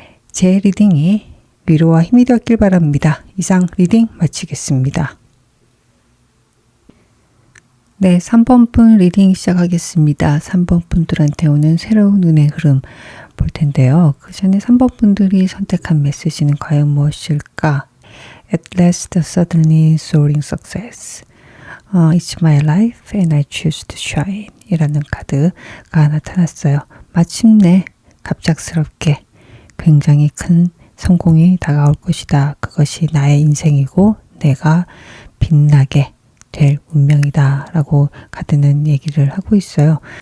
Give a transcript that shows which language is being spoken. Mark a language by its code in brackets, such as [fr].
[ko] 제 리딩이 위로와 힘이 되었길 바랍니다. 이상 리딩 마치겠습니다. 네, 3번 분 리딩 시작하겠습니다. 3번 분들한테 오는 새로운 운의 흐름 볼 텐데요. 그 전에 3번 분들이 선택한 메시지는 과연 무엇일까? [en] At last, suddenly, soaring success. It's my life and I choose to shine. [ko] 이라는 카드가 나타났어요. 마침내 갑작스럽게 굉장히 큰 성공이 다가올 것이다. 그것이 나의 인생이고 내가 빛나게 될 운명이다 라고 카드는 얘기를 하고 있어요.